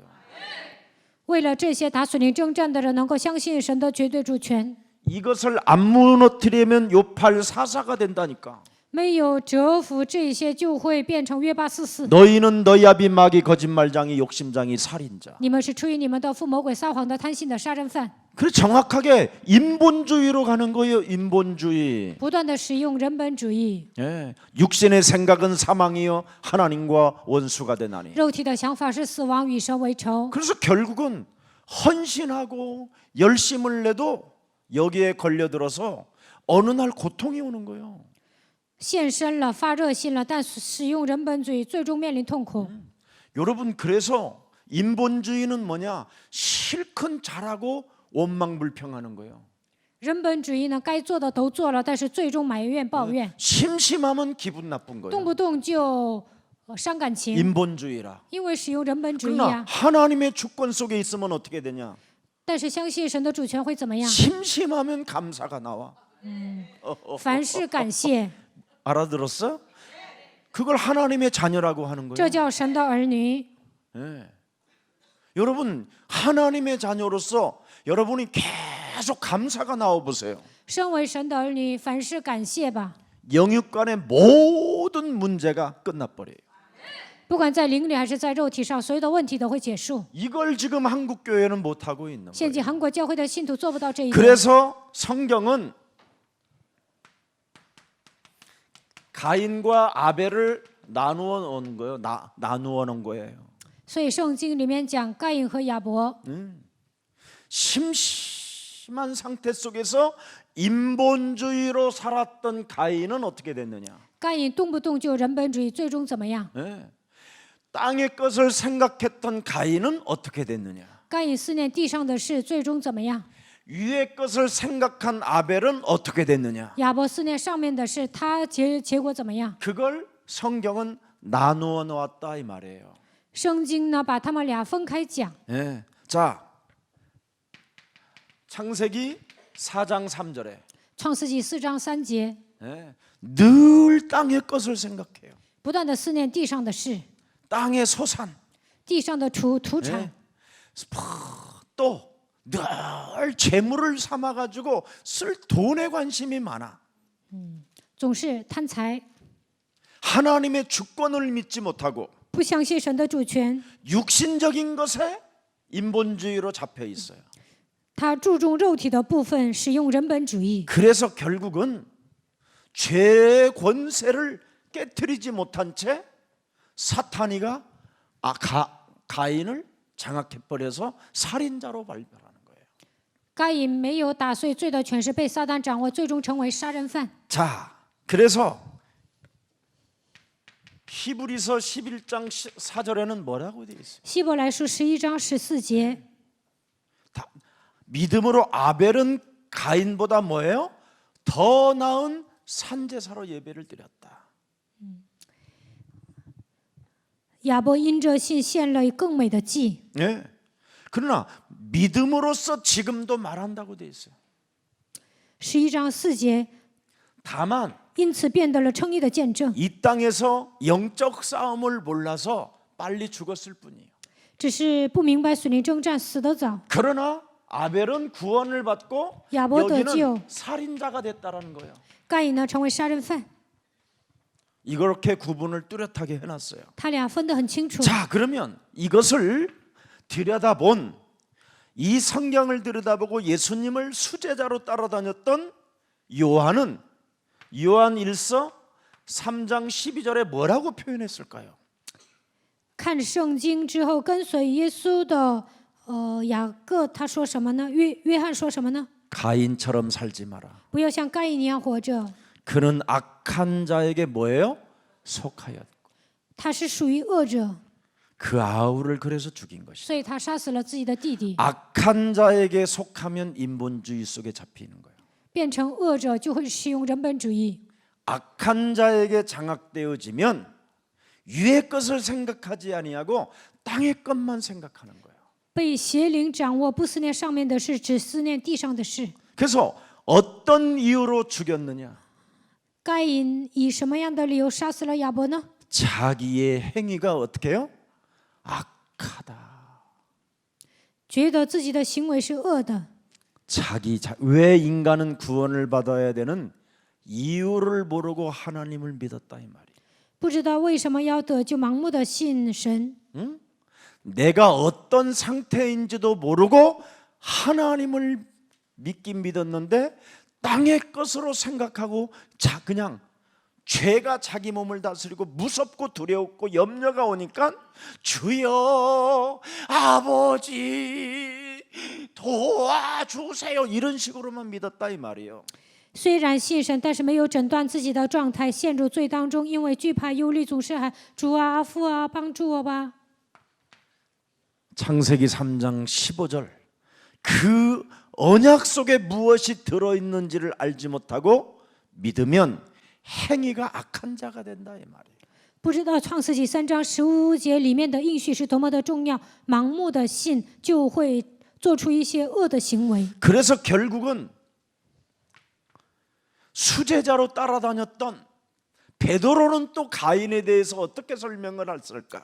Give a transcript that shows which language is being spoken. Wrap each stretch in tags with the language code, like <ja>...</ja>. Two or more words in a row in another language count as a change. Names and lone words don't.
<zh>为了这些打属灵征战的人能够相信神的绝对主权，</zh> <ko>이것을 안 무너뜨리면 요팔 사사가 된다니까.</ko> <zh>没有折服这些，就会变成约巴44。</zh> <ko>너희는 너희 아비 마귀 거짓말장이 욕심장이 살인자.</ko> <zh>你们是出于你们的父魔鬼撒谎的贪心的杀人犯，</zh> <ko>그래 정확하게 인본주의로 가는 거예요. 인본주의.</ko> <zh>不断的使用人本主义。</zh> <ko>예, 육신의 생각은 사망이요 하나님과 원수가 되나니.</ko> <zh>肉体的想法是死亡，与神为仇。</zh> <ko>그래서 결국은 헌신하고 열심을 내도 여기에 걸려들어서 어느 날 고통이 오는 거예요.</ko> <zh>献身了，发热心了，但使用人本主义，最终面临痛苦。</zh> <ko>여러분 그래서 인본주의는 뭐냐? 실컷 잘하고 원망불평하는 거예요.</ko> <zh>人本主义呢，该做的都做了，但是最终埋怨抱怨，</zh> <ko>심심하면 기분 나쁜</ko> <zh>动</zh> <ko>거예요.</ko> <zh>不动就伤感情，</zh> <ko>인본주의라.</ko> <zh>因为使用人本主义</zh> <ko>그러나</ko> <zh>啊。</zh> <ko>하나님의 주권 속에 있으면 어떻게 되냐?</ko> <zh>但是相信神的主权会怎么样？</zh> <ko>심심하면 감사가 나와.</ko> <zh>凡事感谢，</zh> <ko>알아들었어? 그걸 하나님의 자녀라고 하는</ko> <zh>这</zh> <ko>거예요.</ko> <zh>叫神的儿女。</zh> <ko>예. 여러분 하나님의 자녀로서 여러분이 계속 감사가 나와 보세요.</ko> <zh>身为神的儿女，凡事感谢吧。</zh> <ko>영육간의 모든 문제가 끝나버려요.</ko> <zh>不管在灵里还是在肉体上，所有的问题都会结束。</zh> <ko>이걸 지금 한국 교회는 못 하고 있는</ko> <zh>现今</zh> <ko>거예요.</ko> <zh>韩国教会的信徒做不到这一点，</zh> <ko>그래서 성경은 가인과 아벨을 나누어 놓은 거예요. 나누어 놓은 거예요.</ko> <zh>所以圣经里面讲该隐和亚伯，</zh> <ko>심심한 상태 속에서 인본주의로 살았던 가인은 어떻게 됐느냐?</ko> <zh>该隐动不动就人本主义，最终怎么样？</zh> <ko>예. 땅의 것을 생각했던 가인은 어떻게 됐느냐?</ko> <zh>该隐思念地上的事，最终怎么样？</zh> <ko>위의 것을 생각한 아벨은 어떻게 됐느냐?</ko> <zh>亚伯思念上面的事，他结果怎么样？</zh> <ko>그걸 성경은 나누어 놓았다 이 말이에요.</ko> <zh>圣经呢，把他们俩分开讲。</zh> <ko>예. 자, 창세기 4장 3절에</ko> <zh>创世纪4章3节，</zh> <ko>예. 늘 땅의 것을 생각해요.</ko> <zh>不断的思念地上的事，</zh> <ko>땅의 소산.</ko> <zh>地上的土产，</zh> <ko>예. 또 늘 재물을 삼아 가지고 쓸 돈에 관심이 많아.</ko> <zh>总是贪财，</zh> <ko>하나님의 주권을 믿지 못하고</ko> <zh>不相信神的主权。</zh> <ko>육신적인 것에 인본주의로 잡혀 있어요.</ko> <zh>他注重肉体的部分，使用人本主义，</zh> <ko>그래서 결국은 죄의 권세를 깨트리지 못한 채 사탄이가 가인을 장악해 버려서 살인자로 발별하는 거예요.</ko> <zh>该隐没有打碎罪的权势，被撒旦掌握，最终成为杀人犯。</zh> <ko>자, 그래서 히브리서 11장 4절에는 뭐라고 되어 있어요?</ko> <zh>希伯来书11章14节，</zh> <ko>믿음으로 아벨은 가인보다 뭐예요? 더 나은 산제사로 예배를 드렸다.</ko> <zh>亚伯因着信献了更美的祭。</zh> <ko>예. 그러나 믿음으로써 지금도 말한다고 되어 있어요.</ko> <zh>11 章4节，</zh> <ko>다만</ko> <zh>因此变得了称义的见证，</zh> <ko>이 땅에서 영적 싸움을 몰라서 빨리 죽었을 뿐이에요.</ko> <zh>只是不明白属灵征战，死得早。</zh> <ko>그러나 아벨은 구원을 받고 야보 여기는</ko> <zh>得救。</zh> <ko>살인자가 됐다라는 거예요.</ko> <zh>该隐呢，成为杀人犯。</zh> <ko>이렇게 구분을 뚜렷하게 해놨어요.</ko> <zh>他俩分得很清楚。</zh> <ko>자, 그러면 이것을 들여다본 이 성경을 들여다보고 예수님을 수제자로 따라다녔던 요한은 요한 1서 3장 12절에 뭐라고 표현했을까요?</ko> <zh>看圣经之后跟随耶稣的雅各他说什么呢？约翰说什么呢？</zh> <ko>가인처럼 살지 마라.</ko> <zh>不要像该隐一样活着，</zh> <ko>그는 악한 자에게 뭐예요? 속하였고</ko> <zh>他是属于恶者，</zh> <ko>그 아우를 그래서 죽인 것이다.</ko> <zh>所以他杀死了自己的弟弟。</zh> <ko>악한 자에게 속하면 인본주의 속에 잡히는 거예요.</ko> <zh>变成恶者就会使用人本主义，</zh> <ko>악한 자에게 장악되어지면 위의 것을 생각하지 아니하고 땅의 것만 생각하는 거예요.</ko> <zh>被邪灵掌握，不思念上面的事，只思念地上的事。</zh> <ko>그래서 어떤 이유로 죽였느냐?</ko> <zh>该隐以什么样的理由杀死了亚伯呢？</zh> <ko>자기의 행위가 어떻게 해요? 악하다.</ko> <zh>觉得自己的行为是恶的，</zh> <ko>왜 인간은 구원을 받아야 되는 이유를 모르고 하나님을 믿었다 이 말이에요.</ko> <zh>不知道为什么要得救，盲目的信神。</zh> <ko>내가 어떤 상태인지도 모르고 하나님을 믿긴 믿었는데 땅의 것으로 생각하고 그냥 죄가 자기 몸을 다스리고 무섭고 두렵고 염려가 오니까 주여 아버지 도와주세요 이런 식으로만 믿었다 이 말이에요.</ko> <zh>虽然信神，但是没有诊断自己的状态，陷入罪当中，因为惧怕忧虑，总是喊主啊、父啊，帮助我吧。</zh> <ko>창세기 3장 15절 그 언약 속에 무엇이 들어있는지를 알지 못하고 믿으면 행위가 악한 자가 된다 이 말이에요.</ko> <zh>不知道创世纪3章15节里面的应许是多么的重要，盲目的信就会做出一些恶的行为。</zh> <ko>그래서 결국은 수제자로 따라다녔던 베드로는 또 가인에 대해서 어떻게 설명을 했을까?</ko>